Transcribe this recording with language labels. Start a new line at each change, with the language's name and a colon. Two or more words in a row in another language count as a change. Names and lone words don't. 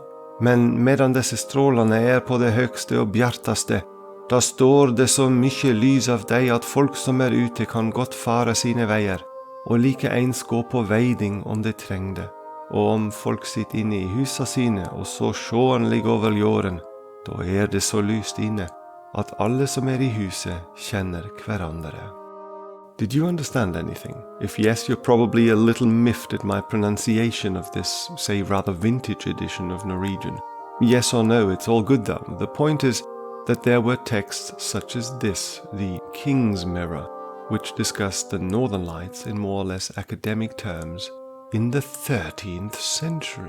Norwegian: Men medan disse strålene er på det høgste og bjartaste, da står det så mye lys av deg at folk som er ute kan godt fare sine veier, og like ens gå på veiding om det trengde. Og om folk sitter inne i husa sine og så sjåenlig over jorden, da er det så lyst inne at alle som er i huset kjenner hverandre.
English: Did you understand anything? If yes, you're probably a little miffed at my pronunciation of this, say, rather vintage edition of Norwegian. Yes or no, it's all good though. The point is that there were texts such as this, the King's Mirror, which discussed the Northern Lights in more or less academic terms in the 13th century.